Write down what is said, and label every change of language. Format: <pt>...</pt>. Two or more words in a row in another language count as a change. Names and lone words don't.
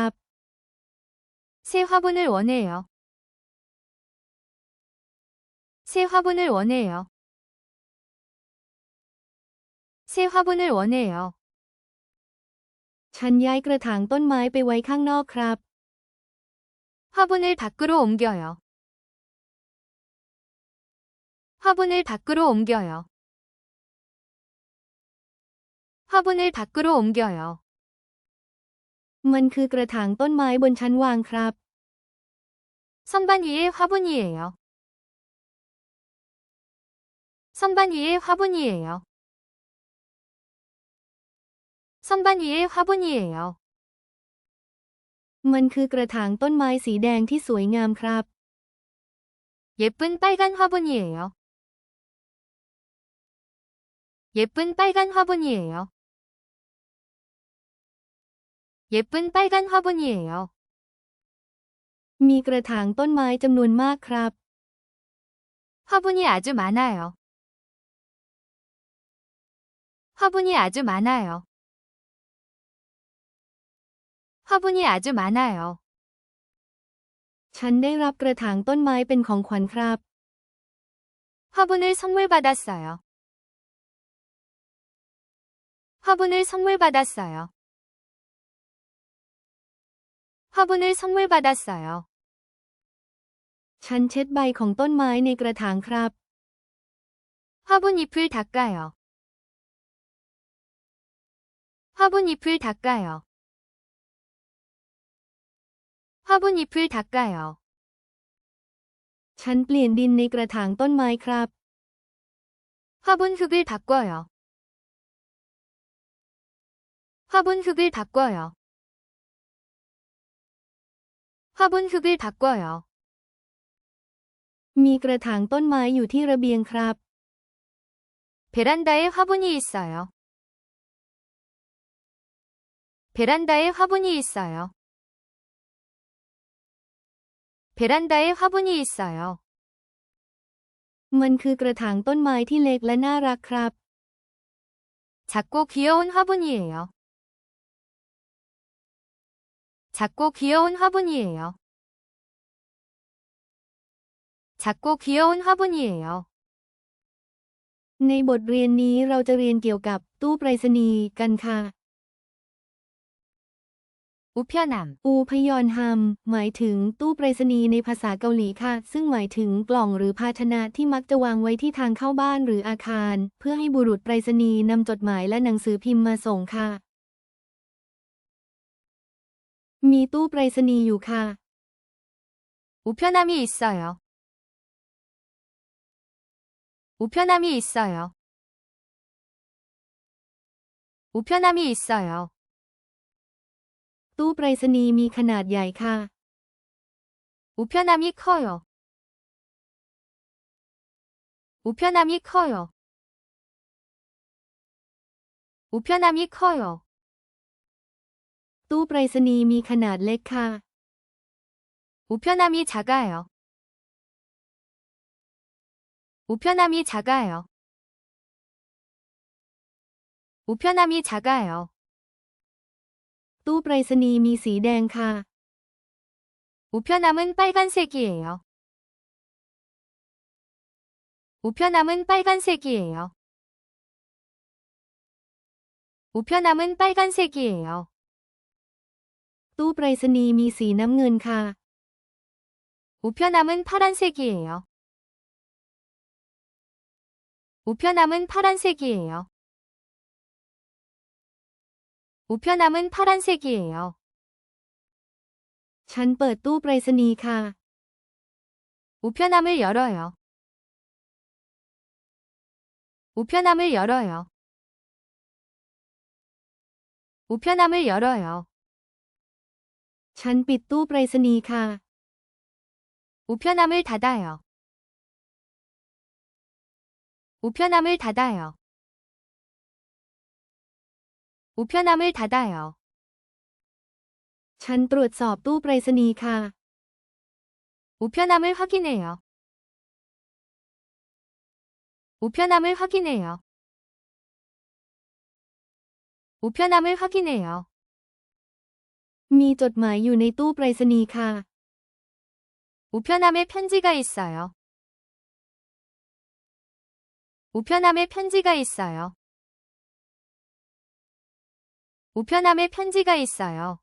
<ko>새 화분을 원해요. 새 화분을 원해요. 새 화분을 원해요.</ko> <th>ฉันย้ายกระถางต้นไม้ไปไว้ข้างนอกครับ</th> <ko>화분을 밖으로 옮겨요. 화분을 밖으로 옮겨요. 화분을 밖으로 옮겨요.</ko> <th>มันคือกระถางต้นไม้บนชั้นวางครับ</th> <ko>선반 위에 화분이에요. 선반 위에 화분이에요. 선반 위에 화분이에요.</ko> <th>มันคือกระถางต้นไม้สีแดงที่สวยงามครับ</th> <ko>예쁜 빨간 화분이에요. 예쁜 빨간 화분이에요. 예쁜 빨간 화분이에요.</ko> <th>มีกระถางต้นไม้จำนวนมากครับ</th> <ko>화분이 아주 많아요. 화분이 아주 많아요. 화분이 아주 많아요.</ko> <th>ฉันได้รับกระถางต้นไม้เป็นของขวัญครับ</th> <ko>화분을 선물 받았어요. 화분을 선물 받았어요. 화분을 선물 받았어요.</ko> <th>ฉันเช็ดใบของต้นไม้ในกระถางครับ</th> <ko>화분 잎을 닦아요. 화분 잎을 닦아요. 화분 잎을 닦아요.</ko> <th>ฉันเปลี่ยนดินในกระถางต้นไม้ครับ</th> <ko>화분 흙을 바꿔요. 화분 흙을 바꿔요. 화분 흙을 바꿔요.</ko> <th>มีกระถางต้นไม้อยู่ที่ระเบียงครับ</th> <ko>베란다에 화분이 있어요. 베란다에 화분이 있어요. 베란다에 화분이 있어요.</ko> <th>มันคือกระถางต้นไม้ที่เล็กและน่ารักครับ</th> <ko>작고 귀여운 화분이에요. 작고 귀여운 화분이에요. 작고 귀여운 화분이에요.</ko> <th>ในบทเรียนนี้เราจะเรียนเกี่ยวกับตู้ไปรษณีย์กันค่ะ</th> <ko>우편함,</ko> <th>อูพยอนฮัมหมายถึงตู้ไปรษณีย์ในภาษาเกาหลีค่ะซึ่งหมายถึงกล่องหรือภาชนะที่มักจะวางไว้ที่ทางเข้าบ้านหรืออาคารเพื่อให้บุรุษไปรษณีย์นำจดหมายและหนังสือพิมพ์มาส่งค่ะมีตู้ไปรษณีย์อยู่ค่ะ</th> <ko>우편함이 있어요. 우편함이 있어요. 우편함이 있어요.</ko> <th>ตู้ไปรษณีย์มีขนาดใหญ่ค่ะ</th> <ko>우편함이 커요. 우편함이 커요. 우편함이 커요.</ko> <th>ตู้ไปรษณีย์มีขนาดเล็กค่ะ</th> <ko>우편함이 작아요. 우편함이 작아요. 우편함이 작아요.</ko> <th>ตู้ไปรษณีย์มีสีแดงค่ะ</th> <ko>우편함은 빨간색이에요. 우편함은 빨간색이에요. 우편함은 빨간색이에요.</ko> <th>ตู้ไปรษณีย์มีสีน้ำเงินค่ะ</th> <ko>우편함은 파란색이에요. 우편함은 파란색이에요. 우편함은 파란색이에요.</ko> <th>ฉันเปิดตู้ไปรษณีย์ค่ะ</th> <ko>우편함을 열어요. 우편함을 열어요. 우편함을 열어요.</ko> <th>ฉันปิดตู้ไปรษณีย์ค่ะ</th> <ko>우편함을 닫아요. 우편함을 닫아요. 우편함을 닫아요.</ko> <th>ฉันตรวจสอบตู้ไปรษณีย์ค่ะ</th> <ko>우편함을 확인해요. 우편함을 확인해요. 우편함을 확인해요.</ko> <th>มีจดหมายอยู่ในตู้ไปรษณีย์ค่ะ</th> <ko>우편함에 편지가 있어요. 우편함에 편지가 있어요. 우편함에 편지가 있어요.</ko>